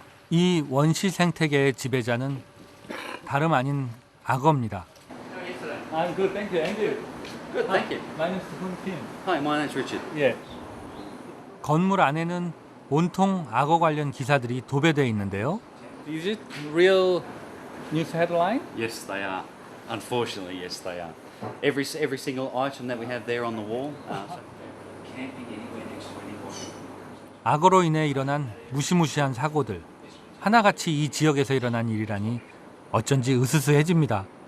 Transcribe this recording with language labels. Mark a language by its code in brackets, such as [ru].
[ko] 이 원시 생태계의 지배자는 다름 아닌 악어입니다. [en] I'm good, thank you. And you? Good, thank you. My name is Kim. Hi, my name's Richard. [ko] 예. 건물 안에는 온통 악어 관련 기사들이 도배되어 있는데요. [en] Is it real News headline? Yes, they are. Unfortunately, yes, they are. Every single item that we have there on the wall. So camping anywhere next to anyone. [ko] 악어로 인해 일어난 무시무시한 사고들. 하나같이 이 지역에서 일어난 일이라니 어쩐지 으스스해집니다.